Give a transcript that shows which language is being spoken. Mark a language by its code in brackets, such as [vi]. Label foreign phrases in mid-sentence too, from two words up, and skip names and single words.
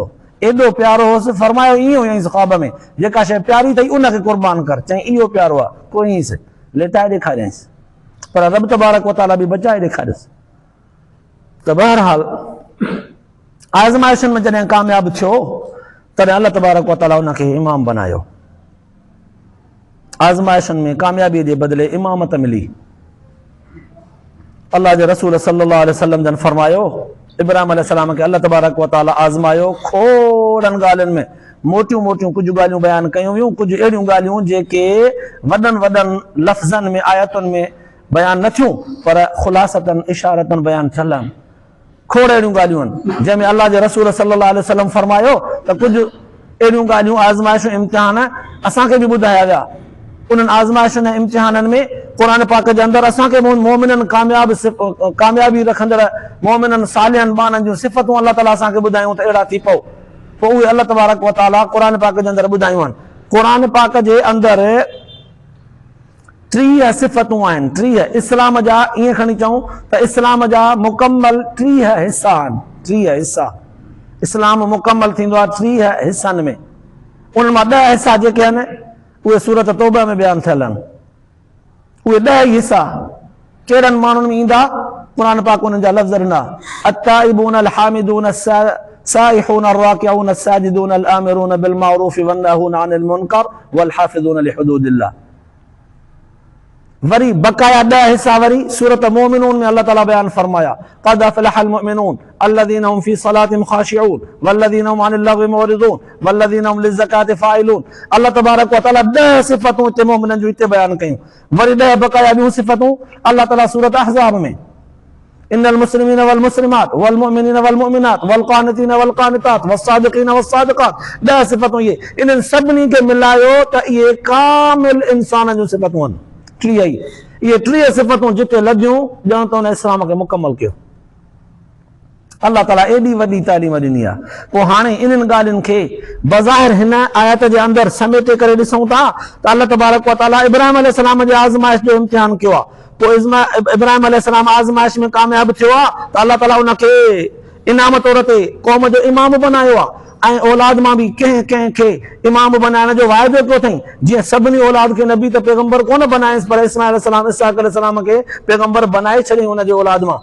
[sd] एॾो प्यारो होसि, फरमायो ईअं हुयईंसि ख्वाब में, जेका शइ प्यारी अथई उनखे क़ुर्बान कर, चई इहो प्यारो आहे, कोईंसि लेटाए ॾेखारियईंसि, पर रब [ar] تبارك وتعالى [sd] बि बचाए ॾेखारियसि। त बहरहाल आज़माइशनि में जॾहिं कामयाबु थियो तॾहिं अल्लाह [ar] تبارك وتعالى [sd] उनखे इमाम बनायो। आज़माइशनि में कामयाबीअ जे बदिले इमामत मिली। अल्लाह जे रसूल [ar] صلى الله عليه وسلم [sd] जन फरमायो, इब्राहिम अलैहिस्सलाम खे अल्लाह [ar] تبارك وتعالى [sd] आज़मायो खोड़नि ॻाल्हियुनि में, मोटियूं मोटियूं कुझु ॻाल्हियूं बयानु कयूं वियूं, कुझु अहिड़ियूं ॻाल्हियूं जेके वॾनि वॾनि लफ़्ज़नि में आयतुनि में बयानु न थियूं, पर ख़ुलासतन इशारतन बयानु थियल आहिनि। खोड़ अहिड़ियूं ॻाल्हियूं आहिनि जंहिंमें अल्लाह जे रसूल [ar] صلى الله عليه وسلم [sd] फरमायो त कुझु अहिड़ियूं ॻाल्हियूं आज़माइशूं इम्तिहान असांखे बि ॿुधाया विया। उन्हनि आज़माइशुनि ऐं इम्तिहाननि में क़ुरान पाक जे अंदरि असांखे मोमिननि कामयाबी रखंदड़ मोमिननि सालिहनि ॿारनि जूं सिफ़तूं अल्लाह ताला असांखे ॿुधायूं त अहिड़ा थी पोइ उहे अल्लाह [ar] تبارك وتعالى [sd] क़ुरान पाक जे अंदरि ॿुधायूं आहिनि। क़ुरान पाक जे अंदरि 30 सिफ़तूं आहिनि, 30 इस्लाम जा, ईअं खणी चऊं त इस्लाम जा मुकमल 30 हिसा आहिनि, 30 हिसा। इस्लाम मुकमल थींदो आहे 30 हिसनि में, उन्हनि मां 10 हिसा जेके आहिनि उहे सूरत तौबा में बयानु थियल आहिनि। उहे 10 हिसा कहिड़नि माण्हुनि में ईंदा, क़ुरान पाक उन्हनि जा लफ़्ज़ ॾिना, [ar] التائبون الحامدون السائحون الراكعون الساجدون الآمرون بالمعروف والناهون عن المنكر والحافظون لحدود الله. [sd] वरी बकाया 10 हिसा वरी सूरत मोमिनून में अल्लाह ताला बयान फरमाया, [ar] قد أفلح المؤمنون الذين هم في صلاتهم خاشعون والذين هم عن اللغو معرضون والذين هم للزكاة فاعلون. [sd] अल्लाह [ar] تبارك وتعالى [sd] 10 सिफ़तूं हिते मोमिननि जूं हिते बयान कयूं। वरी 10 बकाया ॿियूं सिफ़तूं अल्लाह ताला सूरत अहज़ाब में, [ar] إن المسلمين والمسلمات والمؤمنين والمؤمنات والقانتين والقانتات والصادقين والصادقات, [sd] 10 सिफ़तूं इहे, इन्हनि सभिनी खे मिलायो त इहे कामिल इंसान जूं सिफ़तूं आहिनि। टीह ई ये टीह सिफ़तूं जिते लॻियूं ॼण त उन इस्लाम खे मुकमल कयो। अल्लाह ताला एॾी वॾी तालीम ॾिनी आहे। पोइ हाणे इन्हनि ॻाल्हियुनि खे बज़ाहिर हिन आयत जे अंदरि समेटे करे ॾिसूं था त अल्लाह [ar] تبارك وتعالى [sd] इब्राहिम अलैहिस्सलाम जे आज़माइश जो इम्तिहान कयो आहे। पोइ इब्राहिम अलैहिस्सलाम आज़माइश में कामयाब थियो आहे त अल्लाह ताला उनखे इनाम तौर ते क़ौम जो इमाम बनायो आहे ऐं औलाद मां बि कंहिं कंहिंखे इमाम बनाइण जो वाइदो कयो अथई। जीअं सभिनी औलाद खे नबी त पैगंबर कोन बनाएसि, पर इस्माइल अलैहिस्सलाम इसहाक अलैहिस्सलाम खे पैगंबर बनाए छॾियईं हुनजे औलाद मां।